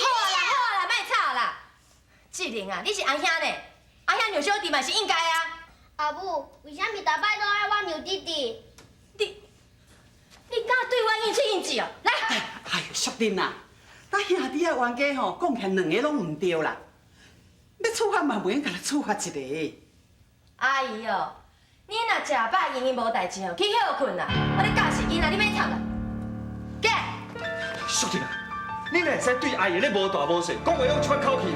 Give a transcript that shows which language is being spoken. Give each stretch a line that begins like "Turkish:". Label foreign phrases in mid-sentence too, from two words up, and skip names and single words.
Min Nan Chinese: 好啦，莫吵啦。志玲啊，你是阿兄呢，阿兄让小弟嘛是应该啊。阿母，为什么逐摆都爱我让弟弟？你敢对我应出应止哦？来。哎呦，淑玲啊，咱兄弟的冤家吼，讲起来两个拢唔对啦。要处罚嘛，袂用甲他处罚一个。阿姨哦，你若食饱闲闲无代志哦，去休困啦。我咧教示囡仔，你免吵啦。过。淑玲啊，你哪会使对阿姨咧无大无小，讲话用出口气啊？